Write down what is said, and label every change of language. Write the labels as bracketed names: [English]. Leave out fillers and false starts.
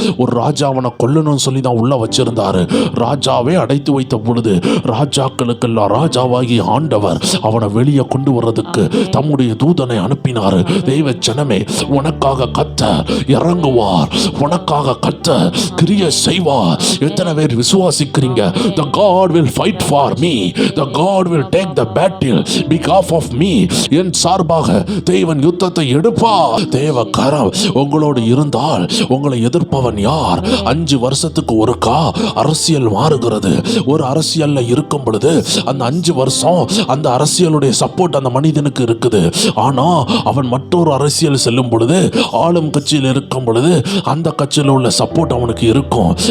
[Tamil] ஒரு ராஜா அவனை கொல்லணும்னு சொல்லி தான் உள்ள வச்சிருந்தாரு. ராஜாவே அடைத்து வைத்த பொழுது ராஜாக்களுக்கெல்லாம் ராஜாவாகி ஆண்டவர் அவனை வெளியே கொண்டு வர்றதுக்கு தம்முடைய தூதனை அனுப்பினார். தெய்வ ஜனமே, உனக்காக கர்த்தர் இறங்குவார், உனக்காக கர்த்தர் கிரியை செய்வார். எத்தனை பேர் விசுவாசிக்கிறீங்க? [English] The God will fight for me, the God will take the battle because of me. [Tamil] என் சார்பாக தேவன் யுத்தத்தை எடுப்பார். தேவ கரம் உங்களோடு இருந்தால் உங்களை எதிர்ப்பவன் யார்? 5 வருஷத்துக்கு ஒருக்கா அரசியல் மாறுகிறது. ஒரு அரசியல்ல இருக்கும் பொழுது அந்த 5 வருஷம் அந்த அரசியலுடைய சப்போர்ட் அந்த மனிதனுக்கு இருக்குது. ஆனா அவன் மற்றொரு அரசியல் செல்லும் பொழுது, ஆளும் கட்சியில் இருக்கும் பொழுது அந்த கட்சியில் உள்ள சப்போர்ட் அவனுக்கு இருக்கும்.